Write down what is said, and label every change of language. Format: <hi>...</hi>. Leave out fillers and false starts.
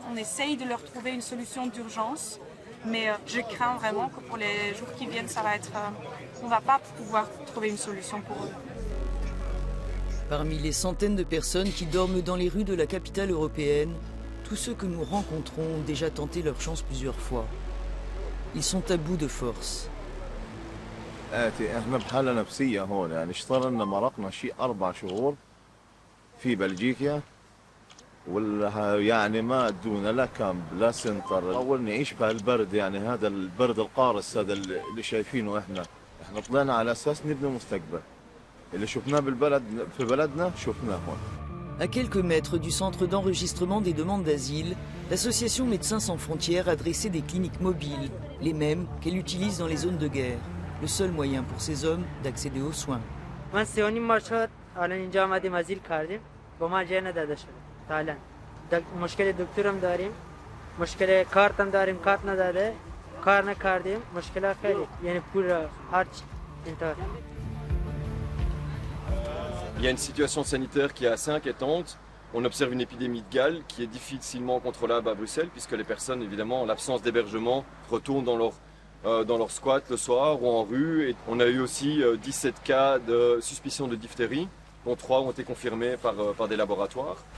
<fr>On essaye de leur trouver une solution d'urgence, mais je crains vraiment que pour les jours qui viennent, ça va être, on ne va pas pouvoir trouver une solution pour eux. Parmi les centaines de personnes qui dorment dans les rues de la capitale européenne, tous ceux que nous rencontrons ont déjà tenté leur chance plusieurs fois. Ils sont à bout de force.</fr> <ar>احنا بحالة نفسية هون يعني اشتغلنا مرقنا شيء 4 شهور في بلجيكا يعني ما ادونا لا كامب لا سنتر اول نعيش بهالبرد يعني هذا البرد القارس هذا اللي شايفينه احنا طلعنا على اساس نبني مستقبل اللي شفناه بالبلد في بلدنا شفناه هون.</ar> <fr>À quelques mètres du centre d'enregistrement des demandes d'asile, l'association Médecins sans frontières a dressé des cliniques mobiles, les mêmes qu'elle utilise dans les zones de guerre, le seul moyen pour ces hommes d'accéder aux soins.</fr> <fa>من 3.5 ماه شد الان اینجا آمدیم ازیل کردیم با ما جای نداده شد حالا. مشکل دکترم داریم، مشکل کارتم داریم، کارت نداده، کار نکردیم، مشکل خیلی یعنی پول هرچ اینطور.</fa> <fr>Il y a une situation sanitaire qui est assez inquiétante. On observe une épidémie de Gale qui est difficilement contrôlable à Bruxelles puisque les personnes, évidemment, en l'absence d'hébergement, retournent dans leur squat le soir ou en rue. Et on a eu aussi 17 cas de suspicion de diphtérie, dont 3 ont été confirmés par des laboratoires.</fr>